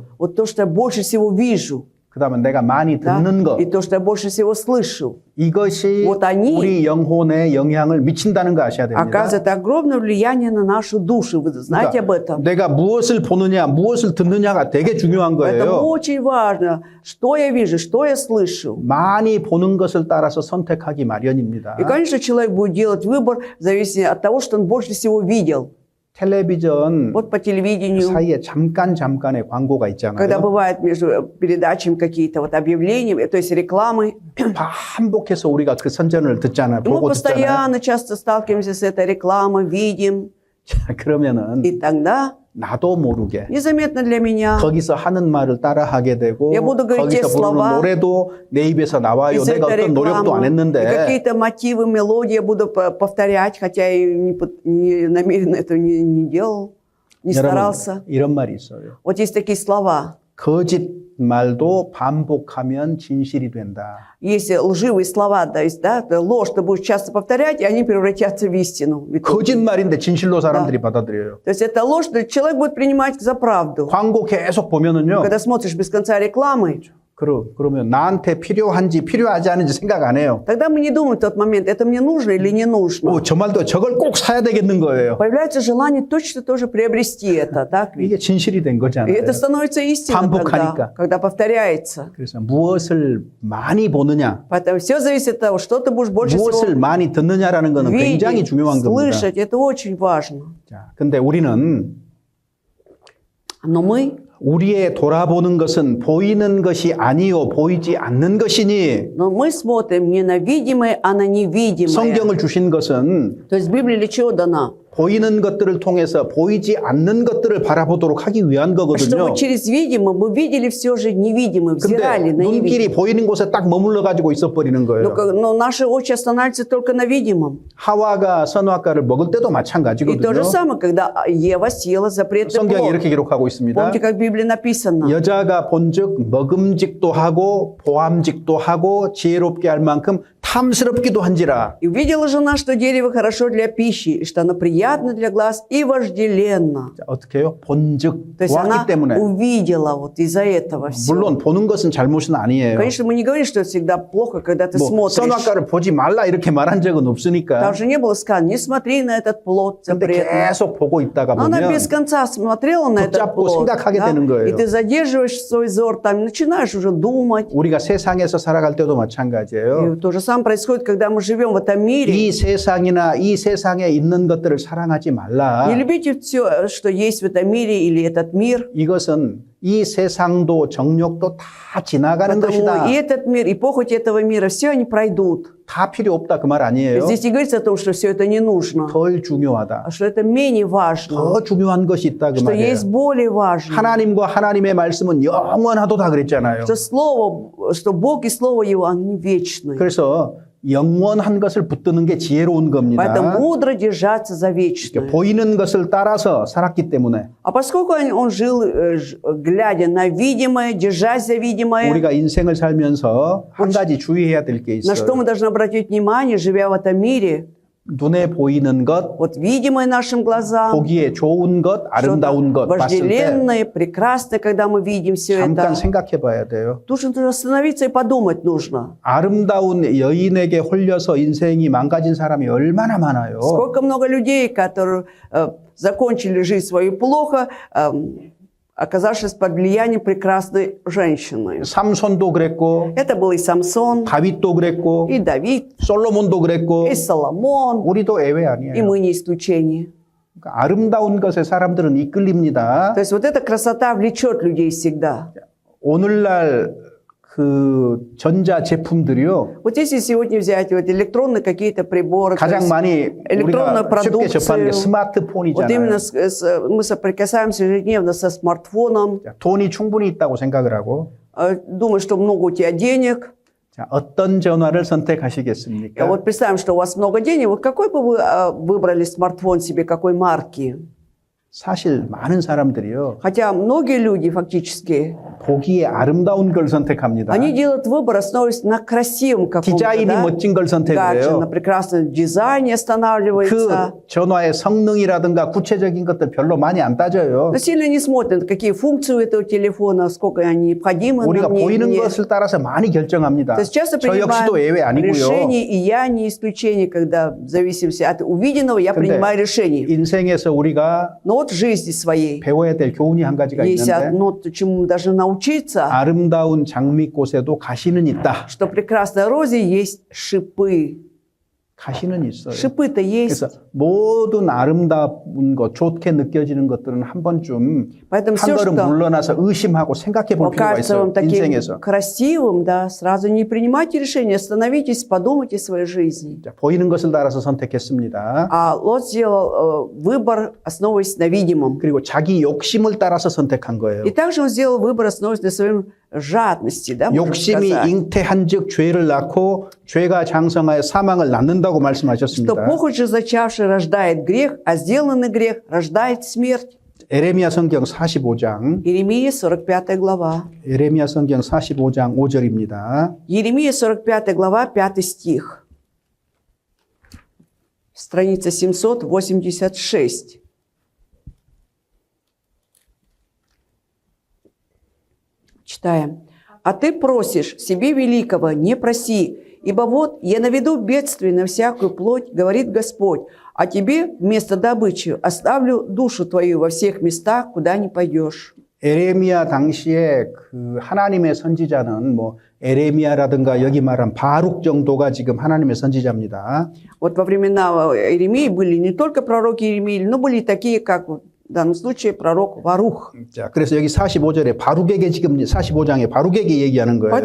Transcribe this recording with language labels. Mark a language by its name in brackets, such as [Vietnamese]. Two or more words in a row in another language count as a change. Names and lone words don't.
[Russian] вот то, что я больше всего вижу, [Korean] 그 다음에 내가 많이 [Russian] да, [Korean] 듣는 거, [Russian] и то, что я больше всего слышу, [Korean] 이것이 [Russian] Вот они [Korean] 우리 영혼에 영향을 미친다는 거 아셔야 됩니다. [Russian] оказывает огромное влияние на нашу душу. Вы знаете об этом? [Korean] 내가 무엇을 보느냐, 무엇을 듣느냐가 되게 중요한 [Russian] Поэтому [Korean] 거예요. [Russian] очень важно, что я вижу, что я слышу. [Korean] 많이 보는 것을 따라서 선택하기 마련입니다. [Russian] И, конечно, человек будет делать выбор в зависимости от того, что он больше всего видел. [Korean] 텔레비전 [Russian] Вот по телевидению, [Korean] 사이에 잠깐의 광고가 [Russian] когда [Korean] 있잖아요. [Russian] бывает между передачами какие-то вот объявления, то есть рекламы, [Korean] 반복해서 우리가 그 선전을 듣잖아요. [Russian] мы [Korean] 보고 듣잖아요. [Russian] постоянно часто сталкиваемся с этой рекламой, видим. [Korean] 그러면은 [Russian] И тогда, [Korean] 나도 모르게 [Russian] незаметно для меня, [Korean] 거기서 하는 말을 따라하게 되고 [Russian] Я буду говорить те [Korean] 거기서 부르는 [Russian] слова [Korean] 노래도 내 입에서 나와요. [Russian] из [Korean] 내가 [Russian] этой [Korean] 어떤 노력도 안 [Russian] рекламы, и [Korean] 했는데 [Russian] какие-то мотивы, мелодии я буду повторять, хотя и не намеренно этого не делал, не [Korean] 여러분 [Russian] старался. [Korean] 이런 말이 있어요. [Russian] Вот есть такие слова. [Korean] 거짓말도 반복하면 진실이 된다. [Russian] Есть лживые слова, то есть, да, ложь ты будешь часто повторять, и они превратятся в истину. в итоге. [Korean] 거짓말인데 진실로 사람들이 받아들여요. [Russian] То есть это ложь, человек будет принимать за правду. [Korean] 광고 계속 보면은요. [Russian] Когда смотришь без конца рекламы, [Korean] 그러면 나한테 필요한지 필요하지 않은지 생각 안 해요. [Russian] тогда мы не думаем в тот момент, это мне нужно или не нужно. [Korean] 저 말도 저걸 꼭 사야 되겠는 거예요. [Russian] Появляется желание точно тоже приобрести это, так ведь? [Korean] 이게 진실이 된 [Russian] И [Korean] 거잖아요. [Russian] это становится истиной, [Korean] 반복하니까. [Russian] когда повторяется. [Korean] 그래서 무엇을 많이 보느냐, [Russian] Поэтому все зависит от того, что ты будешь больше [Korean] 무엇을 [Russian] всего [Korean] 많이 듣느냐라는 거는 굉장히 [Russian] видеть, [Korean] 중요한 겁니다. [Russian] слышать. Это очень важно. [Korean] 자, 근데 우리는 [Russian] Но мы [Korean] 우리의 돌아보는 것은 보이는 것이 아니요 보이지 않는 것이니 [Russian] смотрим не на видимое, а на невидимое. [Korean] 성경을 주신 것은 [Russian] То есть Библия для чего дана? [Korean] 보이는 것들을 통해서 보이지 않는 것들을 바라보도록 하기 위한 거거든요. [Russian] Чтобы через видимое мы видели все же невидимое, взирали [Korean] 근데 [Russian] на [Korean] 눈길이 [Russian] невидимое. [Korean] 보이는 곳에 딱 머물러 가지고 있어 버리는 거예요. [Russian] Но наши очи останавливаются только на видимом. [Korean] 하와가 선악과를 먹을 때도 [Russian] И то [Korean] 마찬가지거든요. [Russian] же самое, когда Ева съела запретный [Korean] 성경에 [Russian] плод. [Korean] 이렇게 기록하고 있습니다. [Russian] Помните, как в Библии написано? [Korean] 여자가 본즉 먹음직도 하고 보암직도 하고 지혜롭게 할 만큼 탐스럽기도 한지라. [Russian] И увидела жена, что дерево хорошо для пищи, и что оно приятно для глаз и вожделенно. [Korean] 자, 어떻게 해요? 본즉 [Russian] То есть она [Korean] 보았기 때문에. [Russian] увидела вот из-за этого все. [Korean] 물론 보는 것은 잘못은 아니에요. [Russian] Конечно, мы не говорим, что это всегда плохо, когда ты [Korean] 뭐 [Russian] смотришь. [Korean] 선악과를 보지 말라 이렇게 말한 적은 없으니까. [Russian] Там же не было сказано, не смотри на этот плод [Korean] 근데 [Russian] запретный. [Korean] 계속 보고 있다가 [Russian] Но она [Korean] 보면 [Russian] без конца смотрела на этот [Korean] 붙잡고 [Russian] плод. [Korean] 생각하게 [Russian] да, [Korean] 되는 거예요. [Russian] И ты задерживаешь свой взор, там начинаешь уже думать. [Korean] 우리가 세상에서 살아갈 때도 마찬가지예요. [Russian] И то же самое происходит, когда мы живем в этом мире. [Korean] 이 세상이나 이 세상에 있는 것들을 사랑하지 말라. [Russian] Не любите все, что есть в этом мире или этот мир. [Korean] 이것은 이 세상도 정욕도 다 지나가는 [Russian] Потому [Korean] 것이다. [Russian] и этот мир, и похоть этого мира, все они пройдут. [Korean] 다 필요 없다 그 말 아니에요. [Russian] Здесь не говорится о том, что все это не нужно, [Korean] 덜 중요하다. [Russian] а что это менее важно, [Korean] 더 중요한 것이 있다 그 [Russian] что [Korean] 말이에요. [Russian] есть более важно. [Korean] 하나님과 하나님의 말씀은 영원하도다 그랬잖아요. [Russian] Что Слово, что Бог и Слово Его, они вечны. [Korean] 그래서 영원한 것을 붙드는 게 지혜로운 겁니다. [Russian] Поэтому мудро держаться за вечное. [Korean] 보이는 것을 따라서 살았기 때문에 [Russian] А поскольку он жил, глядя на видимое, держась за видимое, [Korean] 우리가 인생을 살면서 한 가지 주의해야 될 게 [Russian] на что [Korean] 있어요. [Russian] мы должны обратить внимание, живя в этом мире, [Korean] 눈에 보이는 것, [Russian] вот видимое нашим глазам, [Korean] 보기에 좋은 것, 아름다운 것 [Russian] что-то [Korean] 봤을 때 [Russian] вожделенное, прекрасное, когда мы видим все [Korean] 잠깐 [Russian] это. [Korean] 생각해 봐야 돼요. [Russian] Нужно остановиться и подумать нужно. [Korean] 아름다운 여인에게 홀려서 인생이 망가진 사람이 얼마나 많아요. [Russian] Сколько много людей, которые закончили жизнь свою плохо, оказавшись под влиянием прекрасной женщины. [Korean] 삼손도 그랬고 [Russian] Это был и Самсон, [Korean] 다윗도 그랬고 [Russian] и Давид, [Korean] 솔로몬도 그랬고 [Russian] и Соломон, [Korean] 우리도 예외 [Russian] и [Korean] 아니에요. [Russian] мы не исключение. [Korean] 그러니까 아름다운 것에 사람들은 이끌립니다. [Russian] То есть вот эта красота влечет людей всегда. [Korean] 오늘날 그 전자 제품들이요. [Russian] Вот если сегодня взять вот электронные какие-то приборы, то [Korean] 가장 [Russian] есть [Korean] 많이 [Russian] электронную [Korean] 우리가 쉽게 접하는 게 [Russian] продукцию, вот [Korean] 스마트폰이잖아요. [Russian] именно мы соприкасаемся ежедневно со смартфоном, [Korean] 돈이 충분히 있다고 생각을 하고 [Russian] думаешь, что много у тебя денег. [Korean] 자, 어떤 전화를 [Russian] И [Korean] 선택하시겠습니까? [Russian] вот представим, что у вас много денег. Вот какой бы вы выбрали смартфон себе, какой марки? [Korean] 사실 많은 사람들이요. [Russian] Хотя многие люди фактически, [Korean] 보기에 아름다운 걸 선택합니다. [Russian] они делают выбор, основываясь на красивом каком-то, [Korean] 디자인이 [Russian] да, [Korean] 멋진 걸 [Russian] гаджете, на [Korean] 선택해요. [Russian] прекрасном дизайне останавливается. [Korean] 그 전화의 성능이라든가 구체적인 것들 별로 많이 안 따져요. [Russian] Но сильно не смотрят, какие функции у этого телефона, сколько они необходимы [Korean] 우리가 [Russian] мне. [Korean] 보이는 것을 따라서 많이 결정합니다. [Russian] То есть часто [Korean] 저 역시도 예외 [Russian] принимаем [Korean] 아니고요. [Russian] решения, и я не исключение, когда в зависимости от увиденного я [Korean] 근데 [Russian] принимаю решение. [Korean] 인생에서 우리가 [Russian] Но вот в жизни своей [Korean] 배워야 될 교훈이 한 가지가 [Russian] есть [Korean] 있는데 [Russian] одно, чему мы должны научиться, [Korean] 아름다운 장미꽃에도 가시는 있다. [Russian] что в прекрасной розе есть шипы. [Korean] 가시는 있어요. [Russian] Шипы-то есть. [Korean] 그래서 모든 아름다운 것, 좋게 느껴지는 것들은 한 번쯤 [Russian] Поэтому [Korean] 한 [Russian] все, [Korean] 걸음 [Russian] что [Korean] 물러나서 의심하고 생각해 볼 필요가 [Russian] покажется [Korean] 있어요. [Russian] вам таким [Korean] 인생에서. [Russian] красивым, да, сразу не принимайте решения, остановитесь, подумайте о своей жизни. [Korean] 자, 보이는 것을 따라서 선택했습니다. [Russian] А Лот сделал выбор, основываясь на видимом. [Korean] 그리고 자기 욕심을 따라서 선택한 거예요. [Russian] И также он сделал выбор, основываясь на своей жадности, да, можно [Korean] 욕심이 [Russian] сказать. [Korean] 잉태한즉 죄를 낳고 죄가 장성하여 사망을 낳는다고 [Russian] Что [Korean] 말씀하셨습니다. [Russian] похоть же зачавший рождает грех, а сделанный грех рождает смерть. [Korean] 에레미야 성경 45장, [Russian] Иеремия, 45 глава. [Korean] 에레미야 성경 45장 5절입니다. [Russian] Иеремия, 45 глава, 5 стих. Страница 786. Читаем. «А ты просишь себе великого, не проси, ибо вот я наведу бедствие на всякую плоть, говорит Господь, а тебе вместо добычи оставлю душу твою во всех местах, куда не пойдешь». [Korean] 에레미야 당시에 그 하나님의 선지자는 뭐 에레미야라든가 여기 말한 바룩 정도가 지금 하나님의 선지자입니다. [Russian] Вот во времена Иеремии были не только пророки Иеремии, но были такие, как в данном случае пророк Варух. [Korean] 자, 그래서 여기 45절에 바룩에게 지금 45장에 바룩에게 얘기하는 거예요.